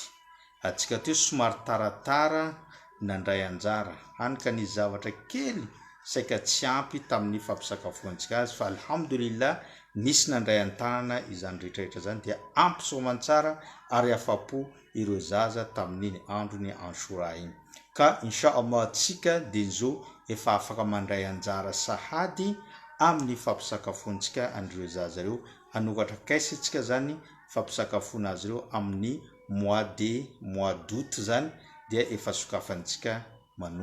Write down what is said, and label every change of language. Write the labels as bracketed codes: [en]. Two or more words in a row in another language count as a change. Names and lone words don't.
[mg] Atsika teo somary taratara nandray anjara hanika ny zavatra kely saika tsy ampy tamin'ny fampisakafoantsika azy, fa alhamdulillah nisy nandray antanana izany rehetrarehetra zany dia ampy soamantsara ary afapo ireo zaza tamin'iny andro ny Ashura iny. Ka [ar] insha Allah [mg] atsika dia zo efa afaka mandray anjara sahady amin'ny fampisakafoantsika an'ireo zaza reo, hanokatra kaisy atsika zany fampisakafoana azy reo amin'ny [fr] mois d'août [mg] zany, dia efa sokafantsika manomboka androany.